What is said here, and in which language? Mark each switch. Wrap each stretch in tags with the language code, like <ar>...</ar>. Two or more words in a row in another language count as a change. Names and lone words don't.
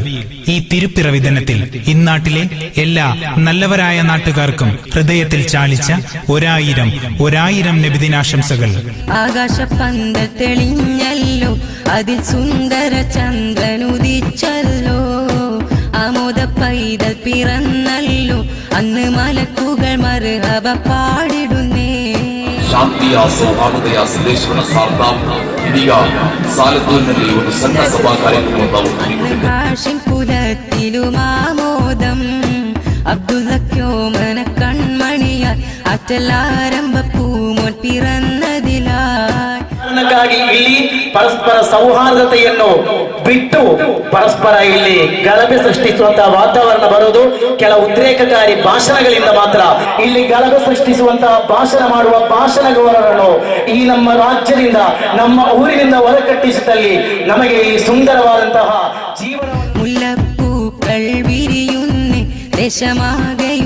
<ml>ഈ തിരുപ്പിറവി ദിനത്തിൽ ഇന്നാട്ടിലെ എല്ലാ നല്ലവരായ നാട്ടുകാർക്കും ഹൃദയത്തിൽ ചാലിച്ച ഒരായിരം നബിദിനാശംസകൾ. ആകാശപന്ത തെളിഞ്ഞല്ലോ, അതിൽ സുന്ദര ചന്ദ്രനുദിച്ചല്ലോ, ആമോദ പൈതൽ പിറന്നല്ലോ, അന്ന് മലക്കുകൾ മർഹബ പാടിടുന്നേ.</ml> <kn>ಶಾಂತಿಯ ಸೌಹಾರ್ದತೆಯ ಸಂದೇಶವನ್ನು ಸಾರ್ತಾ ಇದೀಗ ಸಾಲದೂರಿನಲ್ಲಿ ಒಂದು ಸಣ್ಣ ಸಭಾ ಕಾರ್ಯಕ್ರಮ</kn> <ml>കുലത്തിലുമാമോദം അബ്ദുല്ലക്കോമന കൺമണിയ അറ്റലാരംഭ പൂമോൻ പിറന്നതിലായി.</ml> <kn>ಇಲ್ಲಿ ಪರಸ್ಪರ ಸೌಹಾರ್ದತೆಯನ್ನು ಬಿಟ್ಟು ಪರಸ್ಪರ ಇಲ್ಲಿ ಗಲಭೆ ಸೃಷ್ಟಿಸುವಂತಹ ವಾತಾವರಣ ಬರುವುದು ಕೆಲ ಉದ್ರೇಕಕಾರಿ ಭಾಷಣಗಳಿಂದ ಮಾತ್ರ. ಇಲ್ಲಿ ಗಲಭೆ ಸೃಷ್ಟಿಸುವಂತಹ ಭಾಷಣ ಮಾಡುವ ಭಾಷಣಗಾರರನ್ನು ಈ ನಮ್ಮ ರಾಜ್ಯದಿಂದ ನಮ್ಮ ಊರಿನಿಂದ ಹೊರಕಟ್ಟಿಸಿದಲ್ಲಿ ನಮಗೆ ಈ ಸುಂದರವಾದಂತಹ ಜೀವನ.</kn> <ml>മുല്ലപ്പൂക്കൾ വിരിയുന്നേ ദേശമാകെ</ml>